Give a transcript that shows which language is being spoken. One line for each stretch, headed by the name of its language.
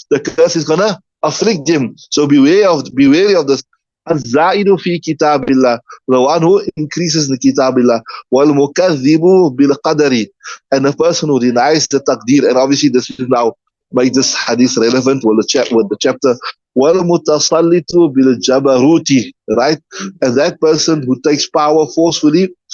English: The curse is gonna afflict them. So be wary of this.
Arabic: الزائد في كتاب الله,
English: the one who increases in kitab Allah,
Arabic: والمكذب بالقدر,
English: and the person who denies the taqdeer. And obviously this is now made this hadith relevant with the chapter.
Arabic: والمتسلط بالجبروت, right?
English: And that person who takes power forcefully.